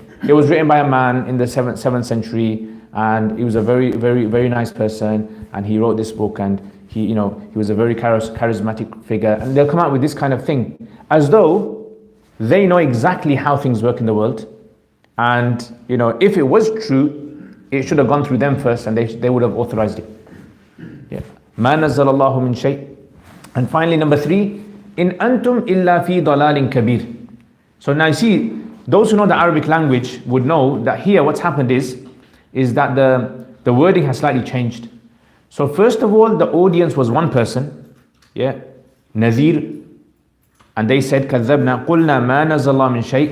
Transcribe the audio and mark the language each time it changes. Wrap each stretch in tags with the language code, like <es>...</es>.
<en>It was written by a man in the 7th century, and he was a very, very, very nice person, and he wrote this book, and he was a very charismatic figure. And they'll come out with this kind of thing, as though they know exactly how things work in the world. And if it was true, it should have gone through them first, and they would have authorized it.</en> <ar>Yeah. مَا نَزَّلَ اللَّهُ مِنْ شَيْءٍ.</ar> <en>And finally, number 3,</en> <ar>إِنْ أَنْتُمْ إِلَّا فِي ضَلَالٍ كَبِيرٍ.</ar> <en>So now you see, those who know the Arabic language would know that here what's happened is that the wording has slightly changed. So first of all, the audience was one person, yeah, Nadhir, and they said,</en> <ar>كَذَّبْنَا قُلْنَا مَا نَزَّلَ اللَّهُ مِنْ شَيْءٍ.</ar>